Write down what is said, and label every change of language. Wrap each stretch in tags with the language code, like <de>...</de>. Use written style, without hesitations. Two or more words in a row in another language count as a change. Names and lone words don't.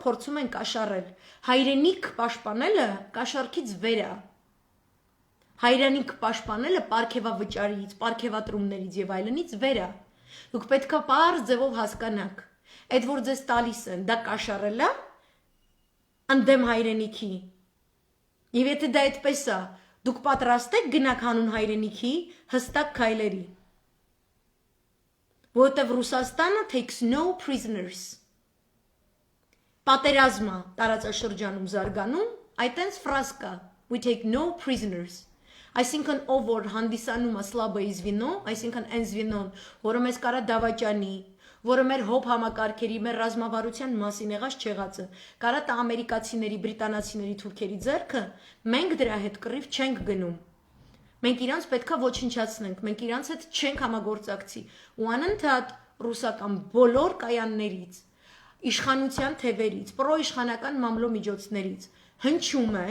<hy>փորձում են կաշառել։ Հայրենիք պաշտպանելը կաշառքից վեր է։ Հայրենիք պաշտպանելը պարգևավճարից, պարգևատրումներից եւ այլնից վեր է։ Դուք պետք է պարզ ձևով հասկանաք, այդ որ ձեզ տալիս են, դա կաշառել է ընդդեմ հայրենիքի։ Եվ եթե դա այդպես է, դուք պատրաստ եք գնաք հանուն հայրենիքի հստակ քայլերի։ Որովհետև Ռուսաստանը</hy> <en>takes no prisoners։</en> <hy>Պատերազմը տարածաշրջանում զարգանում, այտենց ֆրազ կա,</hy> <en>we take no prisoners։</en> <hy>Այսինքն ով որ հանդիսանում է</hy> <ru>слабое звено,</ru> <hy>այսինքն այն звено-ն, որը մեզ կարա դավաճանի, որը մեր հոբ համակարգերի, մեր ռազմավարության մասին եղած չեղածը, կարա տա ամերիկացիների, բրիտանացիների, թուրքերի ձեռքը, մենք դրա հետ կռիվ չենք գնում։ Մենք իրանց պետքա ոչնչացնենք, մենք իրանց հետ չենք համագործակցի, ու անընդհատ ռուսական բոլոր կայաններից, իշխանության թևերից, պրոիշխանական մամլոմիջոցներից հնչում է,</hy>